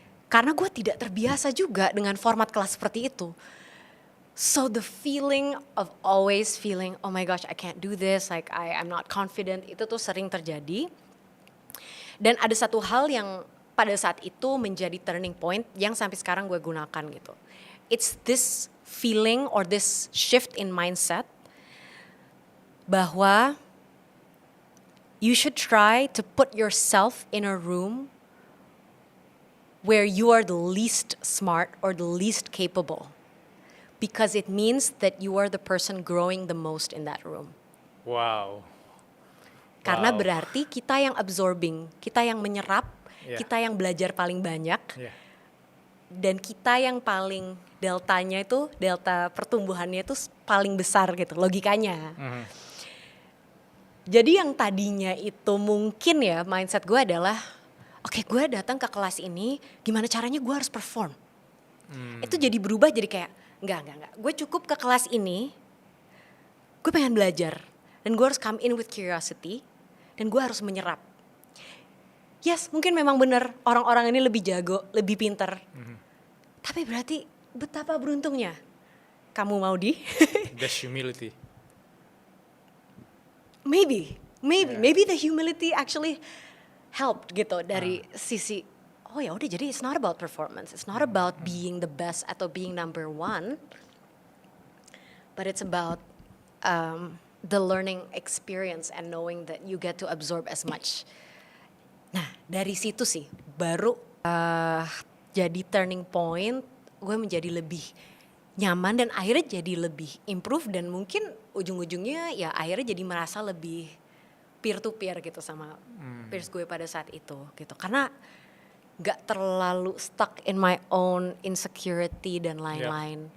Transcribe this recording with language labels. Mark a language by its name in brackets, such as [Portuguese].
[Indonesian] Karena gue tidak terbiasa juga dengan format kelas seperti itu. [English] So the feeling of always feeling, oh my gosh, I can't do this, like I'm not confident, [Indonesian] itu tuh sering terjadi. Dan ada satu hal yang pada saat itu menjadi [English] turning point [Indonesian] yang sampai sekarang gue gunakan gitu. [English] It's this feeling or this shift in mindset [Indonesian] bahwa [English] you should try to put yourself in a room where you are the least smart or the least capable. because it means that you are the person growing the most in that room. Wow. [Indonesian] Karena [English] Wow. [Indonesian] berarti kita yang [English] absorbing, [Indonesian] kita yang menyerap, [English] Yeah. [Indonesian] kita yang belajar paling banyak, [English] Yeah. [Indonesian] dan kita yang paling deltanya itu, delta pertumbuhannya itu paling besar gitu, logikanya. Mhm. Jadi yang tadinya itu mungkin ya mindset gue adalah, oke, gue datang ke kelas ini, gimana caranya gue harus perform. Itu jadi berubah jadi kayak, enggak. Gue cukup ke kelas ini, gue pengen belajar. Dan gue harus [English] come in with curiosity, [Indonesian] dan gue harus menyerap. Yes, mungkin memang benar orang-orang ini lebih jago, lebih pinter. Tapi berarti betapa beruntungnya kamu mau di [English] That's humility. maybe the humility actually helped [Indonesian] gitu dari sisi oh ya udah, jadi [English] it's not about performance, it's not about being the best [Indonesian] atau [English] being number one, but it's about the learning experience and knowing that you get to absorb as much. [Indonesian] Nah dari situ sih baru jadi [English] turning point, [Indonesian] gue menjadi lebih nyaman dan akhirnya jadi lebih improve, dan mungkin ujung-ujungnya ya akhirnya jadi merasa lebih [English] peer to peer [Indonesian] gitu sama peers gue pada saat itu gitu, karena gak terlalu [English] stuck in my own insecurity [Indonesian] dan lain-lain.